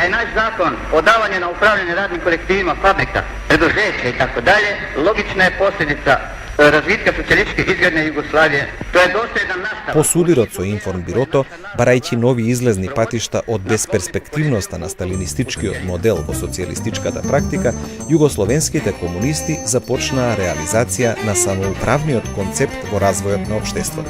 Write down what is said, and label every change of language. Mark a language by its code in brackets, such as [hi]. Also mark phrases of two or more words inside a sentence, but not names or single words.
[sr] zakon o davanju na upravljanje radnim kolektivima fabrika, preduzeća i tako dalje, logična je posljedica razvitka социјалистичке изградне Југославије. [mk] Тоа е доследен наставак. По судирот со Информбирото, барајќи нови излезни патишта од безперспективноста на сталинистичкиот модел во социјалистичката практика, југословенските комунисти започнаа реализација на самоуправниот концепт во развојот на општеството.